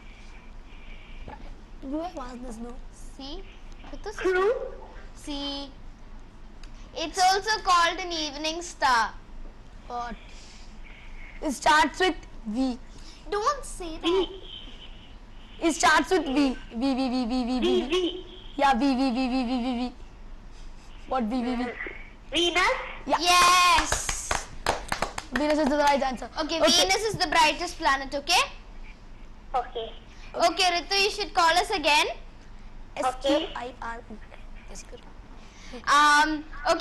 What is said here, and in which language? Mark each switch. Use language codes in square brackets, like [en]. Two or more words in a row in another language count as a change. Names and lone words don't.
[en] You have asked this, no? see. Ritu, Clue. see. It's also called an evening star. What? It starts with V. Don't say that. V. It starts with V. V. V. V. V. V. V. V. V. Yeah. V. V. V. V. V. V. V. What V. V. V. Venus. Yeah. Yes. Venus is the right answer. Okay, Venus is the brightest planet. Okay. Okay. Okay, Ritu, you should call us again. S-Q-I-R-E. Yes, good. Okay.